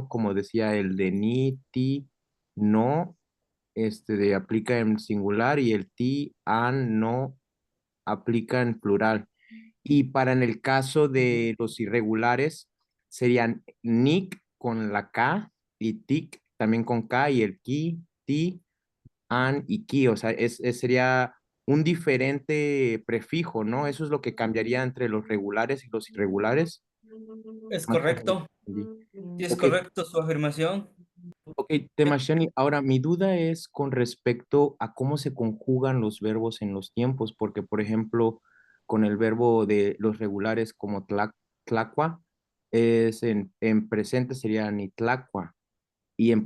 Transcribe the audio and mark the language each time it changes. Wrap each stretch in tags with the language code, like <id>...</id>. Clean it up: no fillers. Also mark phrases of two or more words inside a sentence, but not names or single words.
<es>Como decía el de ni, ti, no, aplica en singular y el ti, an, no, aplica en plural. Y para en el caso de los irregulares, serían nick con la K y tic también con K y el ki, ti, an y ki. O sea, sería un diferente prefijo, ¿no? Eso es lo que cambiaría entre los regulares y los irregulares. Es Más o menos correcto. entendí. Sí, es Ok, correcto su afirmación. ok, Temashani. Ahora, mi duda es con respecto a cómo se conjugan los verbos en los tiempos, porque, por ejemplo, con el verbo de los regulares como tlacua, en presente sería nitlacua, y en</es>